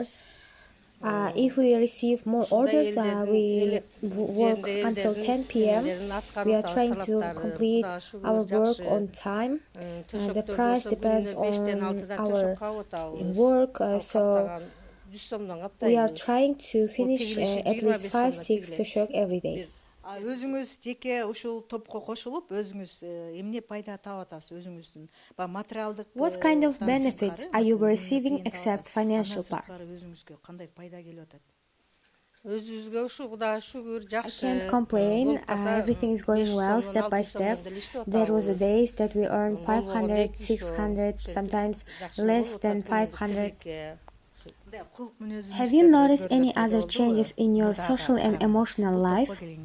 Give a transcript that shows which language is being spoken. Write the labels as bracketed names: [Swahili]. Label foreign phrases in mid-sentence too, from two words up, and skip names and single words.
[English] If we receive more orders, we work until 10 p.m. We are trying to complete our work on time. The price depends on our work, so we are trying to finish at least 5-6 tynchtyk every day. [Kyrgyz] Өзүңүз жеке ушул топко кошулуп, өзүңүз эмне пайда таап атасыз өзүңүздүн материалдык? [English] What kind of benefits are you receiving except financial part? [Kyrgyz] Өзүңүзгө кандай пайда келип атат? [English] I can't complain. Everything is going well step by step. There was a days that we earned 500, 600, sometimes less than 500. Have you noticed any other changes in your social and emotional life?